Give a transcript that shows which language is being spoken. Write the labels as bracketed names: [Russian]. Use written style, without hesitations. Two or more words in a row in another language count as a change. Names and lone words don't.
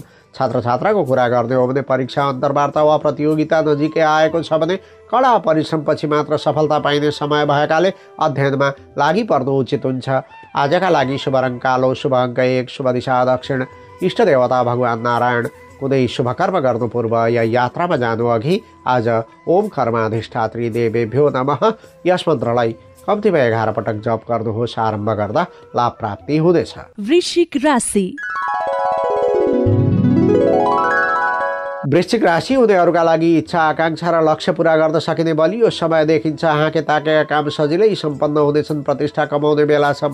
[Nepali] छात्र छात्राको कुरा गर्ने हो भने परीक्षा, अन्तर्वार्ता वा प्रतियोगिता नजिकै आएको छ भने कडा परिश्रमपछि मात्र सफलता पाइने समय भएकाले अध्ययनमा लागि पर्नु उचित हुन्छ। आजका लागि शुभ रङ कालो, शुभ अङ्क 1, शुभ दिशा दक्षिण, इष्ट देवता भगवान् नारायण। कुनै शुभ कर्म गर्नु पूर्व या यात्रामा जानु अघि आज [Sanskrit] ओम कर्माधिष्ठात्री देवेभ्यो नमः [Nepali] यस मन्त्रलाई कम्तीमा 11 पटक जप गर्नुहोस्। आरम्भ गर्दा लाभ प्राप्ति हुनेछ। वृश्चिक राशि। वृश्चिक राशि हुनेहरूका लागि इच्छा, आकाङ्क्षा र लक्ष्य पूरा गर्न सकिने बलियो समय देखिन्छ। हाँके ताकेका काम सजिलै सम्पन्न हुनेछन्। प्रतिष्ठा कमाउने बेला छ।